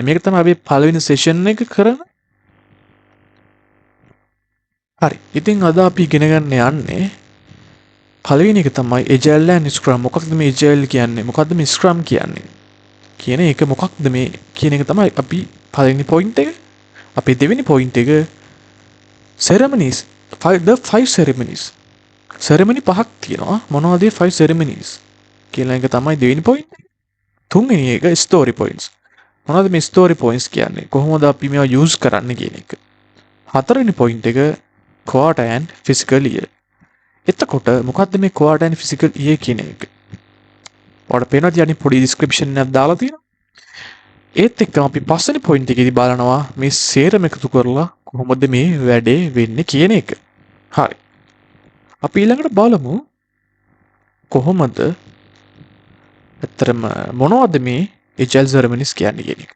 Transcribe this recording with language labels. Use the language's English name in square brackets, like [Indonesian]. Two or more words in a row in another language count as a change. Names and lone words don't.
[Sinhala] මේක තමයි අපි පළවෙනි සෙෂන් එක කරන. හරි. ඉතින් අද අපි ඉගෙන ගන්න යන්නේ පළවෙනි එක තමයි [English] agile and scrum. [Sinhala] මොකක්ද මේ එජයිල් කියන්නේ? මොකක්ද මේ ස්ක්‍රම් කියන්නේ? කියන එක මොකක්ද මේ කියන එක තමයි අපි පළවෙනි පොයින්ට් එක. අපි දෙවෙනි පොයින්ට් එක [English] ceremonies the 5 ceremonies. [Sinhala] සෙරමනි පහක් තියෙනවා. මොනවද මේ 5 ceremonies කියලා එක තමයි දෙවෙනි පොයින්ට් එක. තුන්වෙනි එක [English] story points. [Sinhala] මොනවද මේ [English] story points [Sinhala] කියන්නේ? කොහොමද අපි මේවා යූස් කරන්න කියන එක. හතරවෙනි පොයින්ට් එක [English] quarter and physical year. [Sinhala] එතකොට මොකද්ද මේ [English] quarter and physical year [Sinhala] කියන එක? ඔයාලට පේනවද යන්නේ පොඩි description එකක් දාලා තියෙනවා. ඒත් එක්කම අපි පස්වෙනි පොයින්ට් එකේදී බලනවා මේ සේරම එකතු කරලා කොහොමද මේ වැඩේ වෙන්නේ කියන එක. හරි. අපි ඊළඟට බලමු කොහොමද ඇත්තටම මොනවද මේ [English] agile ceremonies [Sinhala] කියන්නේ කියන එක.